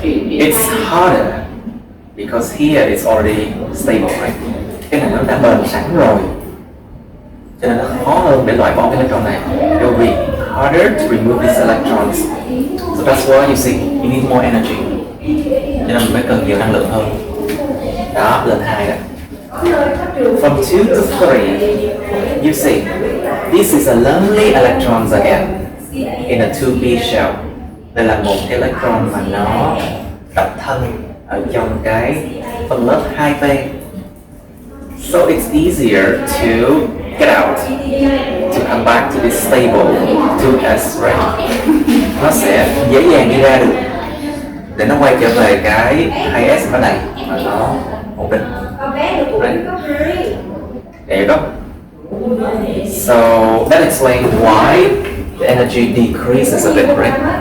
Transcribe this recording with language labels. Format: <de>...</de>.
<en>It's harder because here it's already stable, right?</en> <vi>Cái này nó đã bền sẵn rồi, cho nên nó khó hơn để loại bỏ cái electron này.</vi> <en>It will be harder to remove these electrons. So that's why you see you need more energy.</en> <vi>Cho nên mình mới cần nhiều năng lượng hơn. Đó, lên 2 rồi.</vi> <en>From 2 to 3, you see, this is a lonely electrons again in a 2p shell.</en> <vi>Đây là một cái electron mà nó độc thân ở trong cái phân lớp 2p.</vi> <en>So it's easier to get out, to come back to this stable 2s, right?</en> <vi>Nó sẽ dễ dàng đi ra được để nó quay trở về cái 2s ở đây mà nó ổn định.</vi> <en>Right? There you go. So that explains why the energy decreases a bit, right?</en>